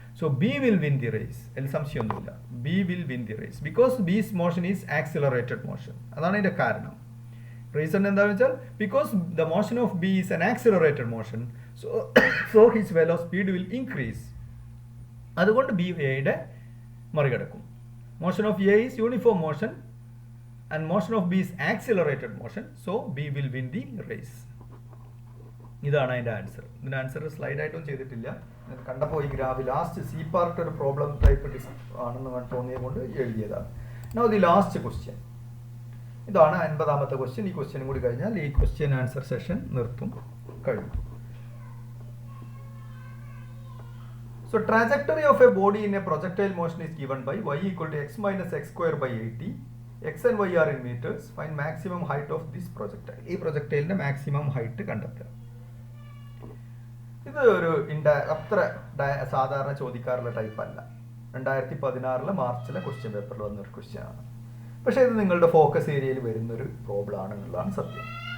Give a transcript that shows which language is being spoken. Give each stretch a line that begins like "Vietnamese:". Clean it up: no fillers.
English: So B will win the race.
Malayalam: അതിൽ സംശയമൊന്നുമില്ല.
English: B will win the race because B's motion is accelerated motion.
Malayalam: അതാണ് ഇതിൻ്റെ കാരണം. Reason എന്താണെന്ന് വെച്ചാൽ
English: Because the motion of B is an accelerated motion, so his speed will increase.
Malayalam: അതുകൊണ്ട് B എയുടെ മറികടക്കും.
English: Motion of A is uniform motion and motion of B is accelerated motion, so B will win the race.
Malayalam: ഇതാണ് അതിൻ്റെ answer. ഇതിൻ്റെ answer slide ആയിട്ടും ചെയ്തിട്ടില്ല. കണ്ടപ്പോൾ ഈ graph last C part ഒരു പ്രോബ്ലം ടൈപ്പ് ആണെന്ന് തോന്നിയത് കൊണ്ട് എഴുതിയതാണ്.
English: Now the last question.
Malayalam: ഇതാണ് 50ാമത്തെ ക്വസ്റ്റ്യൻ. ഈ ക്വസ്റ്റ്യൻ കൂടി കഴിഞ്ഞാൽ ഈ ക്വസ്റ്റ്യൻ ആൻസർ സെഷൻ നിർത്തും, കഴിഞ്ഞു.
English: So trajectory of a body in a projectile motion is given by y equal to x minus x square by 80. X and y are in meters. Find maximum height of this projectile.
Malayalam: ഈ പ്രൊജക്ടൈലിന്റെ maximum height കണ്ടെത്തുക. ഇത് ഒരു അത്ര സാധാരണ ചോദിക്കാറുള്ള type അല്ല. 2016 മാർച്ചിലെ question പേപ്പറിൽ വന്നൊരു question ആണ്. പക്ഷേ ഇത് നിങ്ങളുടെ ഫോക്കസ് ഏരിയയിൽ വരുന്നൊരു പ്രോബ്ലം ആണെന്നുള്ളതാണ് സത്യം.